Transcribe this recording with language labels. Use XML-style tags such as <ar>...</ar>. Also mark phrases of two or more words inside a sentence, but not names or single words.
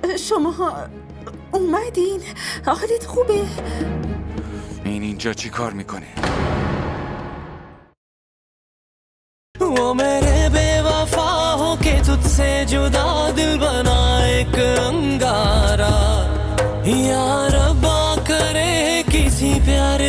<fa>شما اومدین؟ حالت خوبه؟ این اینجا چی کار میکنه؟</fa> <hi>वो मेरे बेवफा हो के तुझसे जुदा दिल बना एक अंगारा या रब्बा करे किसी पे</hi>